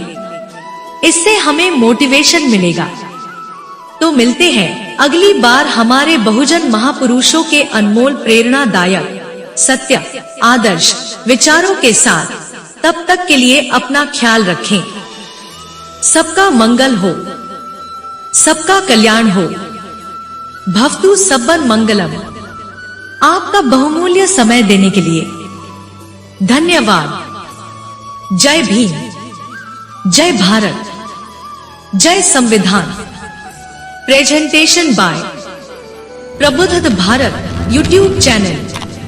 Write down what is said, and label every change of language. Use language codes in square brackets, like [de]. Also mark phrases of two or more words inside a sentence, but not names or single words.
[hi] इससे हमें मोटिवेशन मिलेगा। तो मिलते हैं अगली बार हमारे बहुजन महापुरुषों के अनमोल प्रेरणादायक सत्य आदर्श विचारों के साथ। तब तक के लिए अपना ख्याल रखें। सबका मंगल हो, सबका कल्याण हो। [pi] भवतु सब्बन मंगलम। [hi] आपका बहुमूल्य समय देने के लिए धन्यवाद। जय भीम, जय भारत, जय संविधान। [en] presentation by प्रबुद्ध भारत YouTube channel।